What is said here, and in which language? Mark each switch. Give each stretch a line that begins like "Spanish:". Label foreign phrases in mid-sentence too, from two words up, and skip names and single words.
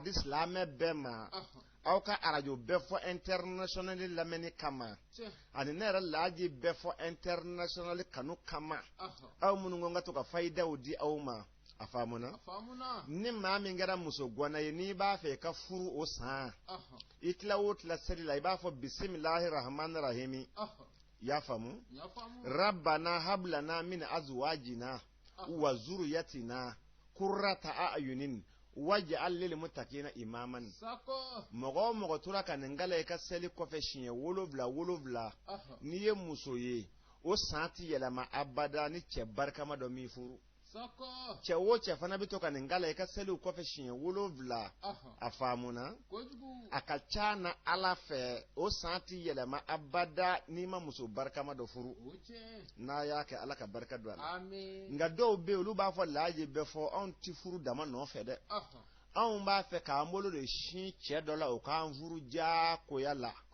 Bambara: di silamɛ bɛɛ ma aw ka arajo bɛɛ fɔ international lamɛnni kama ani ne yɛrɛ laaji bɛɛ fɔ international kanu kama aw minnu ko n ka to ka fayidaw di aw ma a faamuna ni maa min kɛra muso gwana ye n'i b'a fɛ ka furu o san i tila o tila seli la i b'a fɔ
Arabic: بسم الله الرحمن الرحيم
Bambara: y'a faamu
Arabic: ربنا هب لنا من أزواجنا وذرياتنا قرة أعين واجعلنا للمتقين إماما
Bambara: mɔgɔ o mɔgɔ tora ka nin gala i ka seli kɔfɛ siɲɛ 7 n'i ye muso ye o san ti yɛlɛma abada ni cɛ barikama dɔ min furu cɛ o cɛ fana bɛ to ka nin gala i ka seli kɔfɛ siɲɛ 7 a faamuna a ka ca na ala fɛ o san ti yɛlɛma abada n'i ma muso barikama dɔ furu n'a y'a kɛ ala ka barika don a la nka dɔw bɛ yen olu b'a fɔ laaji bɛɛ fɔ anw ti furu dama nɔfɛ dɛ anw b'a fɛ k'an bolo de sin cɛ dɔ la o k'an furu jaakoya la